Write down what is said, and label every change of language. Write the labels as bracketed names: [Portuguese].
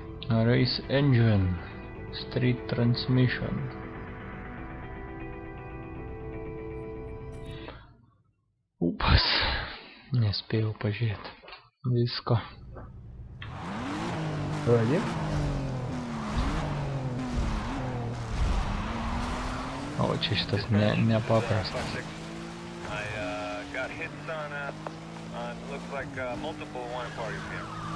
[English] Race engine, street transmission. [Lithuanian] Upas, nespėjau pažiūrėti visko. [English] Ready? [Lithuanian] O čia šitas nepaprastas. [English] I got hits on looks like multiple one parties here.